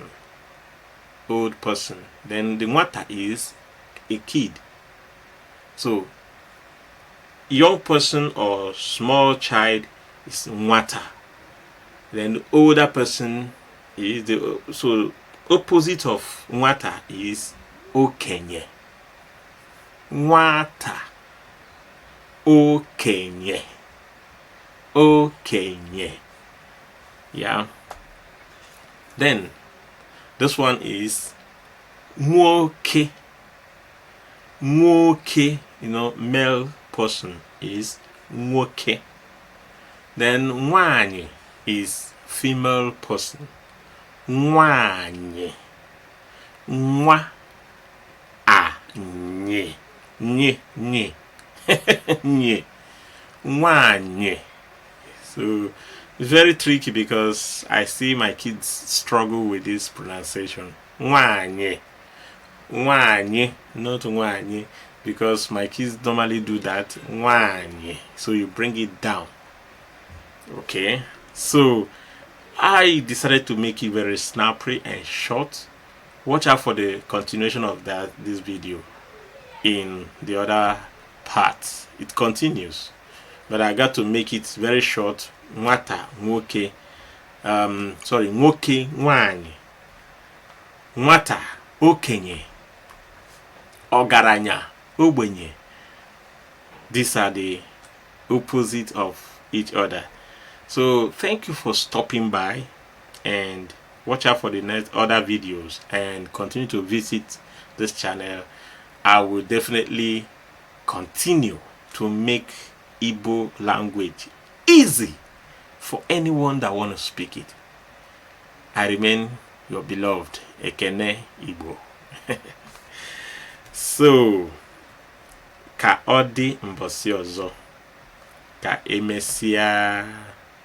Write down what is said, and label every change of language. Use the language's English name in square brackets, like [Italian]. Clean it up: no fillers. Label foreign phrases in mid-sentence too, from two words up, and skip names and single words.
[English] Old person. Then the nwata is a kid. So young person or small child is nwata. Then the older person is so opposite of nwata is okenye. [Igbo] Nwata, okenye, okenye. [English] Yeah. Then this one is nwoke. [Igbo] Nwoke, [English] male person is nwoke. Then nwanyi is female person. [Igbo] Nwanyi. Nwa anye. Nye. Nye. Nwanyi. [English] So it's very tricky because I see my kids struggle with this pronunciation. [Igbo] Nwanyi. [English] Nwanyi, not nwanyi, because my kids normally do that. Nwanyi. So you bring it down. Okay. So I decided to make it very snappy and short. Watch out for the continuation of this video in the other parts. It continues, but I got to make it very short. [Igbo] Nwata, nwoke, nwoke, nwanyi, nwata, okenye, ogaranya, ogbenye. [English] These are the opposite of each other. So thank you for stopping by, and watch out for the next other videos and continue to visit this channel. I will definitely continue to make Igbo language easy for anyone that want to speak it. I remain your beloved Ekene Igbo. [Igbo] So ka ọ dị mbọsị ọzọ, ka emesia.